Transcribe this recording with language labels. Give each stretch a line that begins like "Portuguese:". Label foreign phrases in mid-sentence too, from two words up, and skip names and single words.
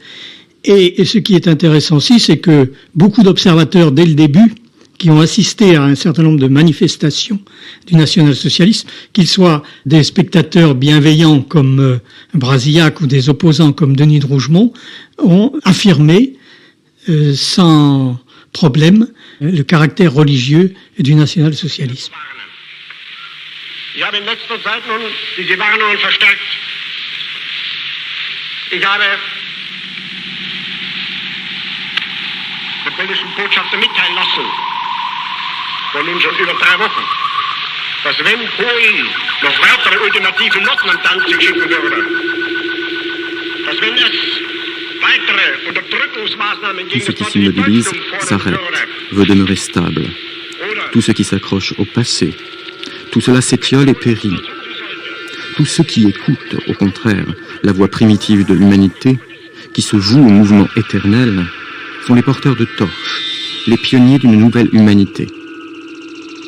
French: Et ce qui est intéressant aussi, c'est que beaucoup d'observateurs, dès le début, qui ont assisté à un certain nombre de manifestations du national-socialisme, qu'ils soient des spectateurs bienveillants comme Brasillac ou des opposants comme Denis de Rougemont, ont affirmé sans problème le caractère religieux du national-socialisme.
German: Ich habe in letzter Zeit nun diese Warnungen verstärkt. Ich habe der polnischen Botschafter mitteilen lassen, vor nun schon über 3 Wochen, dass wenn Polen noch weitere ultimative Noten an Danzig schicken würde, dass wenn es weitere Unterdrückungsmaßnahmen gegen
French: Tout ce qui s'immobilise s'arrête, veut demeurer stable. Tout ce qui s'accroche au passé, tout cela s'étiole et périt. Tous ceux qui écoutent, au contraire, la voix primitive de l'humanité, qui se voue au mouvement éternel, sont les porteurs de torches, les pionniers d'une nouvelle humanité.